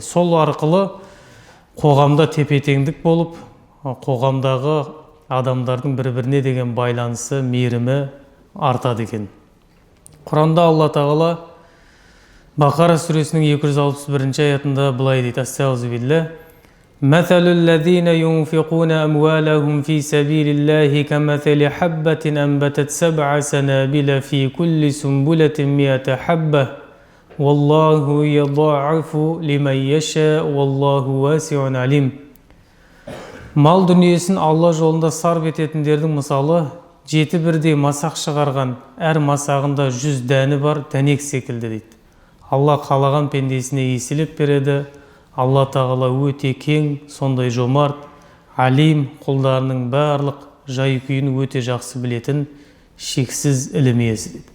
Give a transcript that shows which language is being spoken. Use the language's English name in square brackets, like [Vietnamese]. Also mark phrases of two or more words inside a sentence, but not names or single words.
[Kazakh] Сол арқылы қоғамда тепе-теңдік болып, қоғамдағы адамдардың бір-біріне деген байланысы, мейірімі артады екен. Құранда Алла тағала Бақара сүресінің 261 аятында былай дейді: Астағфируллах. [Arabic] مثل الذين ينفقون أموالهم في سبيل الله كمثل حبة أنبتت سبع سنابل في كل سنبلة مائة حبة والله يضاعف لمن يشاء والله واسع عليم. [Kazakh] Мал дүниесін Алла жолында сарп ететіндердің мысалы, 7 бірдей масақ шығарған, әр масағында 100 дәні бар дәнек секілді дейді. Алла қалаған пендесіне еселеп береді. Алла тағала өте кең, сондай жомарт, алим, құлдарының барлық жай-күйін өте жақсы білетін шексіз ілім иесі дейді.